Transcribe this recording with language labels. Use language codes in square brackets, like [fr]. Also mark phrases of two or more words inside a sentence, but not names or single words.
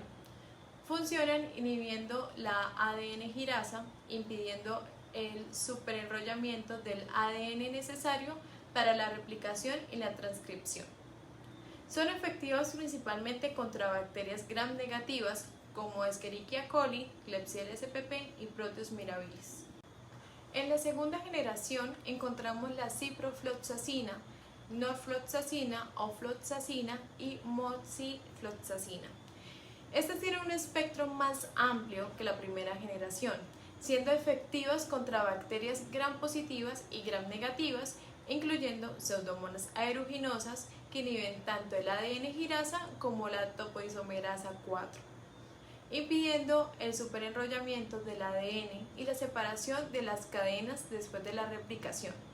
[es] Funcionan inhibiendo la ADN girasa, impidiendo el superenrollamiento del ADN necesario para la replicación y la transcripción. Son efectivas principalmente contra bacterias gram negativas como Escherichia coli, Klebsiella spp y Proteus mirabilis. En la segunda generación encontramos la ciprofloxacina, norfloxacina, ofloxacina y moxifloxacina. Estas tienen un espectro más amplio que la primera generación, siendo efectivas contra bacterias gram positivas y gram negativas, incluyendo Pseudomonas aeruginosas que inhiben tanto el ADN girasa como la topoisomerasa 4, impidiendo el superenrollamiento del ADN y la separación de las cadenas después de la replicación.